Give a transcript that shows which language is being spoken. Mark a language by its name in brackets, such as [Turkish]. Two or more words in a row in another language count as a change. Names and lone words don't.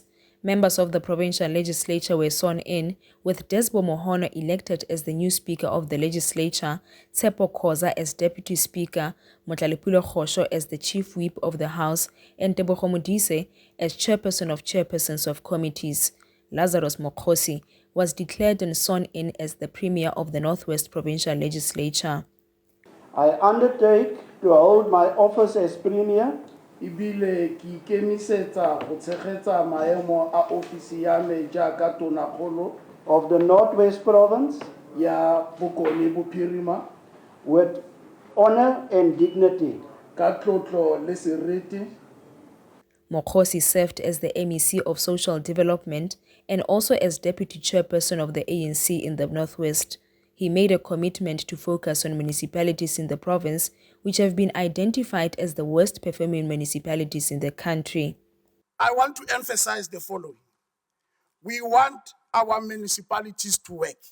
[English] Members of the provincial legislature were sworn in, with Desbo Mohono elected as the new Speaker of the legislature, Seboko as Deputy Speaker, Motlalepulo Khosho as the Chief Whip of the House, and Tebogo Modise as Chairperson of Chairpersons of Committees. Lazarus Mokgosi was declared and sworn in as the Premier of the Northwest Provincial Legislature. I undertake to hold my office as Premier [Tswana] ibile ki ikemisetsa go tshegetsa maemo a ofisi ya me jaaka tonakgolo [English] of the Northwest Province [Tswana] ya Bokone Bophirima [English] with honor and dignity [Tswana] ka tlotlo le seriti. [English] Mokgosi served as the MEC of Social Development and also as Deputy Chairperson of the ANC in the Northwest. He made a commitment to focus on municipalities in the province, which have been identified as the worst performing municipalities in the country. I want to emphasize the following. We want our municipalities to work.